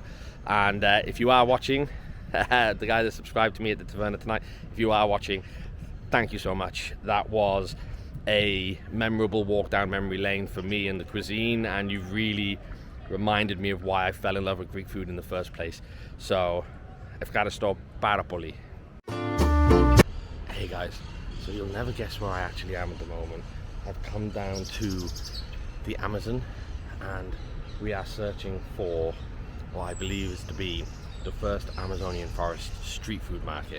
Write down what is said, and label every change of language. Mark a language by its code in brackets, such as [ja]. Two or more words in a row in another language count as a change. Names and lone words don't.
[en] And if you are watching, the guy that subscribed to me at the Taverna tonight, if you are watching, thank you so much. That was a memorable walk down memory lane for me and the cuisine, and you've really reminded me of why I fell in love with Greek food in the first place. So, [el] ευχαριστώ πάρα πολύ. [en] Hey guys, so you'll never guess where I actually am at the moment. I've come down to the Amazon, and we are searching for what I believe is to be the first Amazonian forest street food market.